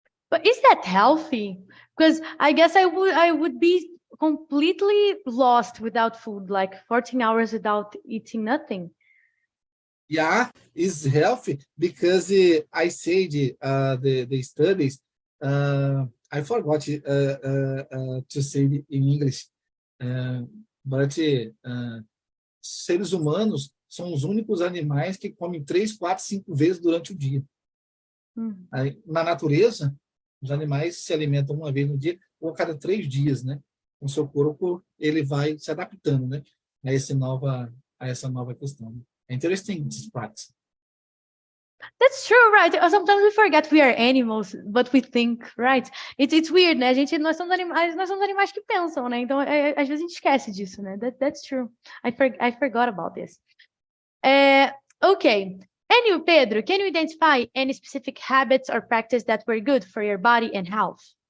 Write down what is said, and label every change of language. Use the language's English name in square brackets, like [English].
[English] But is that healthy? Because I guess I would be completely lost without food, like 14 hours without eating nothing. Yeah, it's healthy because I said the studies. I forgot to say it in English, but [Portuguese] seres humanos são os únicos animais que comem 3, 4, 5 vezes durante o dia. Aí, na natureza, os animais se alimentam uma vez no dia ou a cada 3 dias, né? O seu corpo ele vai se adaptando, né? A essa nova questão. É interessante [English] this practice. That's true, right? Sometimes we forget we are animals, but we think, right? It's weird, né? [Portuguese] Nós somos animais que pensam, né? Então, às vezes a gente esquece disso, né? [English] That's true. I forgot about this. Okay. And Pedro, can you identify any specific habits or practice that were good for your body and health?